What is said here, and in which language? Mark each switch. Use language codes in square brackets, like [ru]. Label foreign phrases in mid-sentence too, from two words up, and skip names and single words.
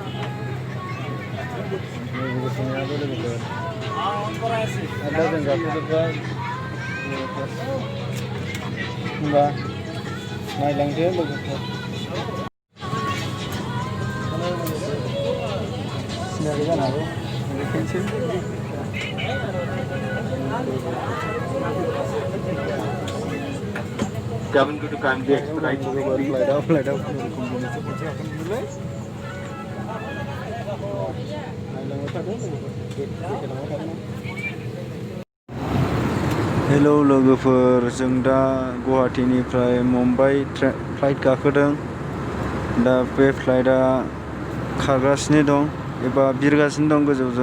[brx] नैबे गुसुनियाबो लोगोफोर। आरो दा जों गाखोजोब्बाय लोगोफोर। होमबा नायलांदो लोगोफोर। सिनायाखै जानो हागौ, देखायनोसै। [en] Seven to kindly expedite moving, please. [brx] हेलौ लोगोफोर, जों दा गुवाहाटीनिफ्राय मुम्बाइ फ्लाइट गाखोदों। दा बे फ्लाइटआ खारगासिनो दं एबा बिरगासिनो दं गोजौजों।